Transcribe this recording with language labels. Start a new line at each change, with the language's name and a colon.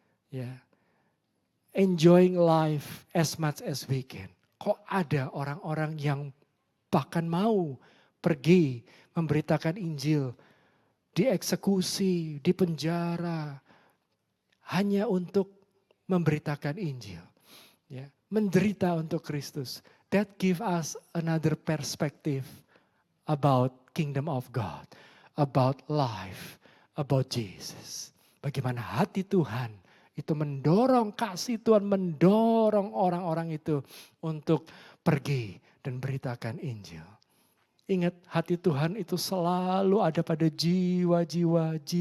English: Ya, enjoying life as much as we can.
Indonesian: Kok ada orang-orang yang bahkan mau pergi memberitakan Injil, dieksekusi, dipenjara, hanya untuk memberitakan Injil, ya, menderita untuk Kristus.
English: That give us another perspective about kingdom of God, about life, about Jesus.
Indonesian: Bagaimana hati Tuhan itu mendorong, kasih Tuhan mendorong orang-orang itu untuk pergi dan beritakan Injil. Ingat, hati Tuhan itu selalu ada pada jiwa-jiwa.